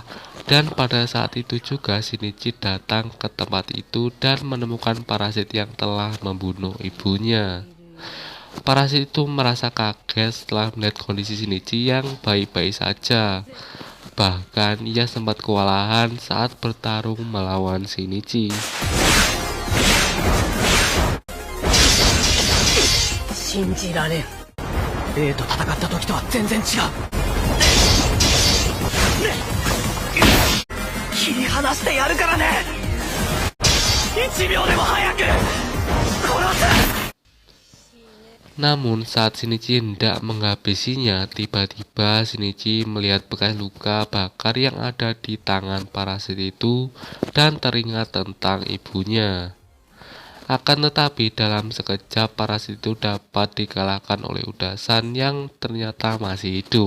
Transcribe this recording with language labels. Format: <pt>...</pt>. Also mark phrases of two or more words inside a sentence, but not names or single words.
<id>Dan pada saat itu juga Shinichi datang ke tempat itu dan menemukan parasit yang telah membunuh ibunya. Parasit itu merasa kaget setelah melihat kondisi Shinichi yang baik-baik saja. Bahkan ia sempat kewalahan saat bertarung melawan Shinichi.</id> <ja>信じられん。A と戦った時とは全然違う。切り離してやるからね。1秒でも早く殺す。</ja> <id>Namun saat Shinichi hendak menghabisinya, tiba-tiba Shinichi melihat bekas luka bakar yang ada di tangan parasit itu dan teringat tentang ibunya. Akan tetapi dalam sekejap parasit itu dapat dikalahkan oleh Uda-san yang ternyata masih hidup.</id>